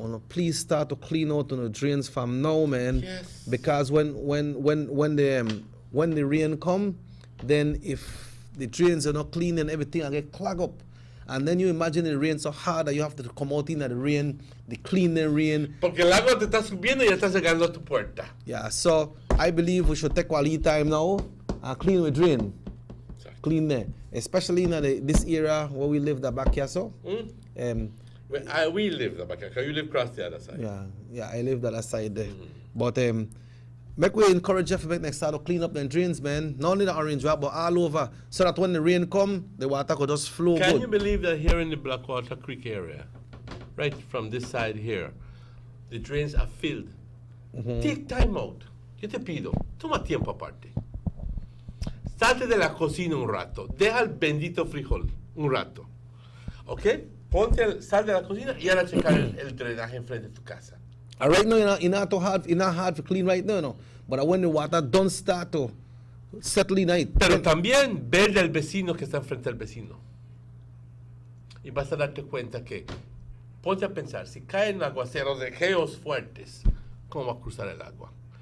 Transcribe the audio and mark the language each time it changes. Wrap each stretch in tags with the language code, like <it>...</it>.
<en>Please start to clean out on the drains from now, man. Yes. Because when the rain come, then if the drains are not clean and everything will get clogged up. And then you imagine the rain so hard that you have to come out in the rain, they clean the rain.</en> <es>Porque el agua te está subiendo y ya está llegando a tu puerta.</es> <en>Yeah, so I believe we should take quality time now and clean the drain. Clean there. Especially in this area where we live, the back here, so. We live there, because you live across the other side. Yeah, I live the other side there. But make we encourage you to make next start to clean up them drains, man. Not only the Orange Walk, but all over, so that when the rain come, the water could just flow Can good. you believe that here in the Blackwater Creek area, right from this side here, the drains are filled? Take time out.</en> <es>Yo te pido, toma tiempo aparte. Salte de la cocina un rato. Deja el bendito frijol un rato. ¿Ok? Sal de la cocina y ahora checar el drenaje enfrente de tu casa.</es> <en>Right now, it's not hard to clean right now, no. But when the water don't start to settle in it.</en> <es>Pero también ver del vecino que está enfrente del vecino. Y vas a darte cuenta que, ponte a pensar, si caen aguaceros de geos fuertes, ¿cómo va a cruzar el agua?</es>